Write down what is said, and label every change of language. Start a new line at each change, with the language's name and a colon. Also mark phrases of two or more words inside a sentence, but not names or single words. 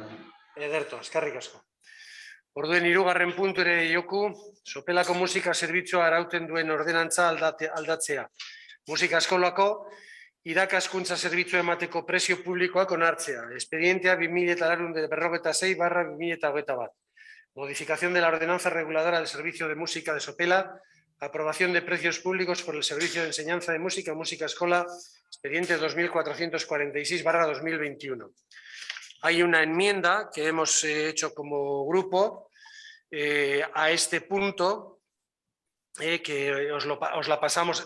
Basque: Ederto, eskerrik asko. Orduen hirugarren puntu ere joku, Sopelako musika zerbitzua arauten duen ordenantza aldatzea. Musika eskolako irakaskuntza zerbitzua emateko prezio publikoak onartzea.
Spanish: Expedientea 2046/2021. Modificación de la ordenanza reguladora del servicio de música de Sopela. Aprobación de precios públicos por el servicio de enseñanza de música, música escola, expediente 2446/2021. Hay una enmienda que hemos hecho como grupo a este punto, que os la pasamos.